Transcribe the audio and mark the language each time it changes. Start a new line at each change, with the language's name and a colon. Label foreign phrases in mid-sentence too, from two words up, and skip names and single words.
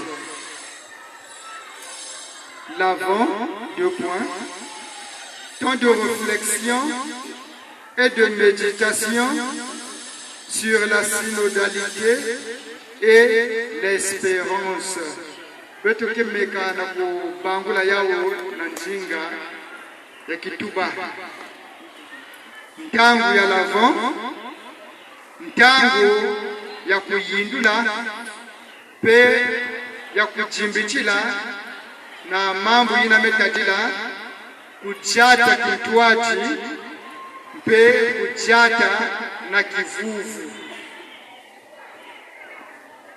French: L'avant, 2 points, temps de réflexion et de méditation sur la synodalité et l'espérance. Peut-être que
Kituba (Democratic Republic of Congo): mekana ko bangula yao nanjinga ya kituba. Ntangu ya l'avant, ntangu ya kuyindula, pe ya kuchimbichila, na mambo ina metadila, kuchata kitwati, pe kuchata na kivuvu.